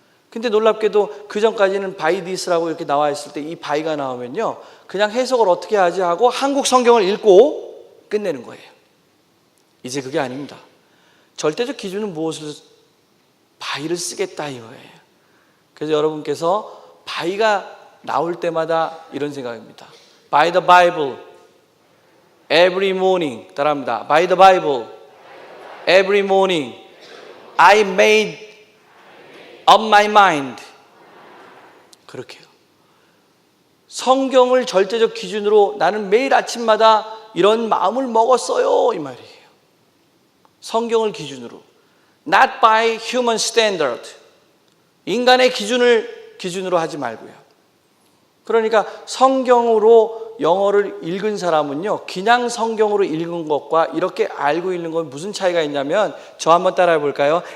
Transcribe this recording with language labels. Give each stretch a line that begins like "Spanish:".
Korean: 근데 놀랍게도 그 전까지는 바이디스라고 이렇게 나와 있을 때 이 바이가 나오면요 그냥 해석을 어떻게 하지 하고 한국 성경을 읽고 끝내는 거예요. 이제 그게 아닙니다. 절대적 기준은 무엇을 바이를 쓰겠다 이거예요. 그래서 여러분께서 바이가 나올 때마다 이런 생각입니다.
English: By the Bible, every morning.
Korean: 따라합니다.
English: By the Bible, every morning, I made up my mind.
Korean: 그렇게요. 성경을 절대적 기준으로 나는 매일 아침마다 이런 마음을 먹었어요. 이 말이에요. 성경을 기준으로.
English: Not by human standard.
Korean: 인간의 기준으로 하지 말고요. 그러니까 성경으로 영어를 읽은 사람은요 그냥 성경으로 읽은 것과 이렇게 알고 읽는 건 무슨 차이가 있냐면 저 한번 따라해 볼까요?